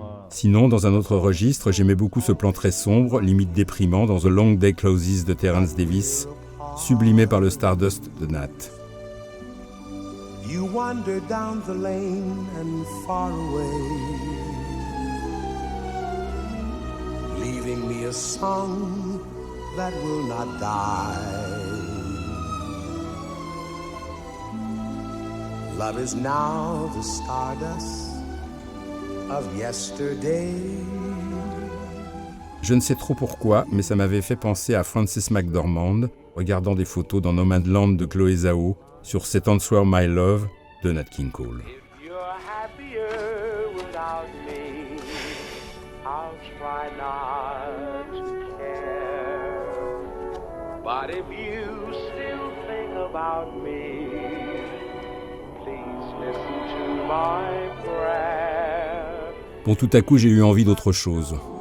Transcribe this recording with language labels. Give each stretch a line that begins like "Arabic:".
French: Sinon, dans un autre registre, j'aimais beaucoup ce plan très sombre, limite déprimant, dans The Long Day Closes de Terence Davis, sublimé par le Stardust de Nat.
English: You wander down the lane and far away, leaving me a song that will not die. Love is now the stardust of yesterday.
French: Je ne sais trop pourquoi, mais ça m'avait fait penser à Frances McDormand, regardant des photos dans Nomadland de Chloé Zhao, sur Cet Answer My Love de Nat King Cole.
English: If you're happier without me, I'll try not to care. But if you still think about me, please listen to my prayer.
French: Bon, tout à coup, j'ai eu envie d'autre chose.